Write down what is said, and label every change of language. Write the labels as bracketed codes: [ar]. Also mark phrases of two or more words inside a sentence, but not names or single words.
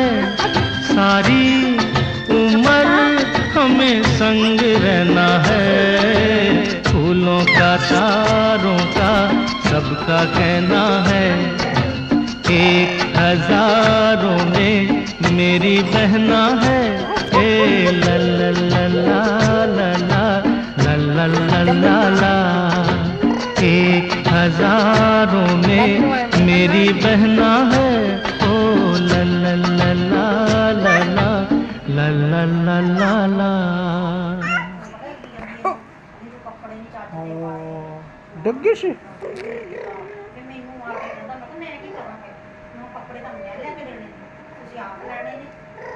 [hi] सारी उम्र हमें संग रहना है, फूलों का चारों का सबका कहना है। 1000 में मेरी बहना है। ए ला ला ला ला ला ला ला ला ला ला। 1000 में मेरी बहना है। ओ ला ला ला ला ला ला ला ला ला ला। डग्गी से [pa] ਮੈਨੂੰ ਆ ਕੇ ਕਹਿੰਦਾ ਮੈਂ ਕਿਹਾ ਮੈਂ ਕੀ ਕਰਾਂ ਫਿਰ ਮੈਂ ਕੱਪੜੇ ਤਾਂ ਮੈਂ ਲੈ ਕੇ ਦੇਣੇ ਤੁਸੀਂ ਆਪ ਲੈਣੇ ਨੇ।